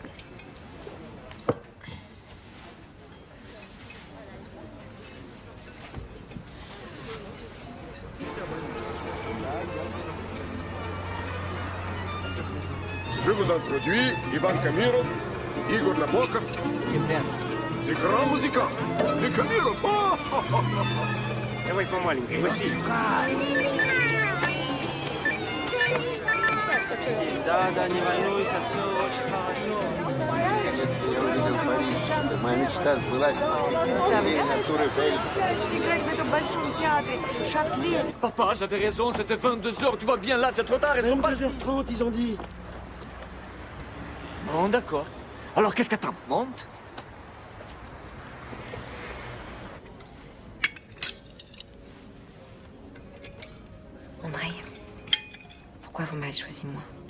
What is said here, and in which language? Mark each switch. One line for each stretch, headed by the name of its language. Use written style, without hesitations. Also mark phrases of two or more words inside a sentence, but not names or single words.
French: Je vous introduis Ivan Kamirov, Igor Nabokov. Des grands musicants. Les Kamirov.
Russian: Давай помаленькой. Да, не волнуйся, все очень хорошо. Я увидел Париж. Моя мечта сбылась. Играть в этом большом театре. Шатле.
French: Papa, j'avais raison, c'était 22h, tu vois bien là, c'est trop tard, elles sont pas... 22h30, ils ont dit. Bon, d'accord. Alors qu'est-ce qu'attends? Monte. André, pourquoi vous m'avez choisi moi?